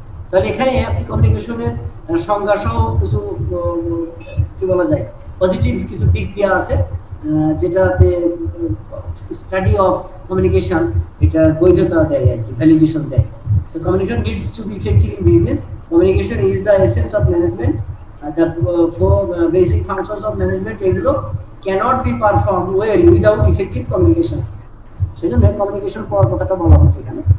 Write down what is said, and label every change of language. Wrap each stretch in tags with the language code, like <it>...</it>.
<bn>তাহলে এখানে আপনি কমিউনিকেশনের সংজ্ঞা সহ কিছু কি বলা যায় পজিটিভ কিছু দিক দেওয়া আছে, যেটাতে স্টাডি অফ কমিউনিকেশন এটা বৈধতা দেয় আর কি, ভ্যালিডেশন দেয়।</bn> <en>So communication needs to be effective in business. Communication is the essence of management. The four basic functions of management এগুলো cannot be performed well without effective communication.</en> <bn>সেজন্য communication পড়ার কথাটা বলা হচ্ছে এখানে।</bn>